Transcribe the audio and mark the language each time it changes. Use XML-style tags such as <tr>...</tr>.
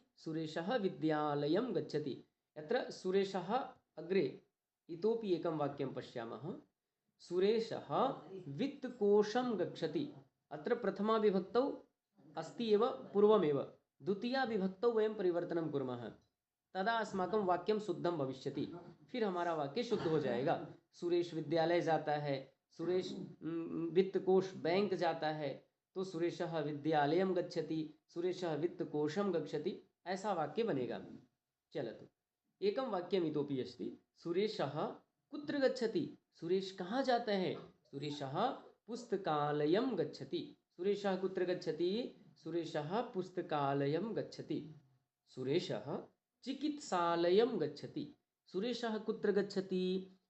<sa>सुरेशः विद्यालयं गच्छति। यत्र सुरेशः अग्रे इतोपि एकं वाक्यं पश्यामः। सुरेशः वित्तकोशं गच्छति। अत्र प्रथमा विभक्तौ अस्ति एव पूर्वमेव, द्वितीया विभक्तौ वयं परिवर्तनं कुर्मः, तदा अस्माकं वाक्यं शुद्धं भविष्यति।</sa> <hi>फिर हमारा वाक्य शुद्ध हो जाएगा। सुरेश विद्यालय जाता है, सुरेश वित्तकोश बैंक जाता है, तो</hi> <sa>सुरेशः विद्यालयं गच्छति, सुरेशः वित्तकोशं गच्छति,</sa> <hi>ऐसा वाक्य बनेगा।</hi> <sa>चलतु एकं वाक्यम् इतोपि अस्ति। सुरेशः कुत्र गच्छति?</sa> <hi>सुरेश कहाँ जाता है?</hi> <sa>सुरेशः पुस्तकालयं गच्छति। सुरेशः कुत्र गच्छति? सुरेशः पुस्तकालयं गच्छति। सुरेशः चिकित्सालयं गच्छति। सुरेशः कुत्र गच्छति?</sa>